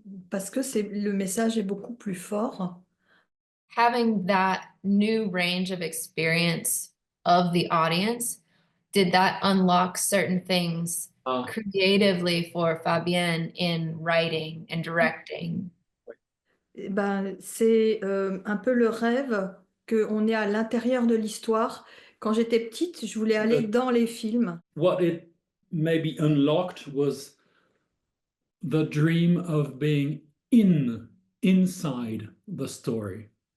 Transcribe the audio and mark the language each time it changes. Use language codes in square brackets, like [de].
[fr] Parce que le message est beaucoup plus fort. [en] Having that new range of experience of the audience, did that unlock certain things creatively for Fabienne in writing and directing? [fr] C'est un peu le rêve qu'on est à l'intérieur de l'histoire. Quand j'étais petite, je voulais aller dans les films. [en] What it maybe unlocked was the dream of being inside the story.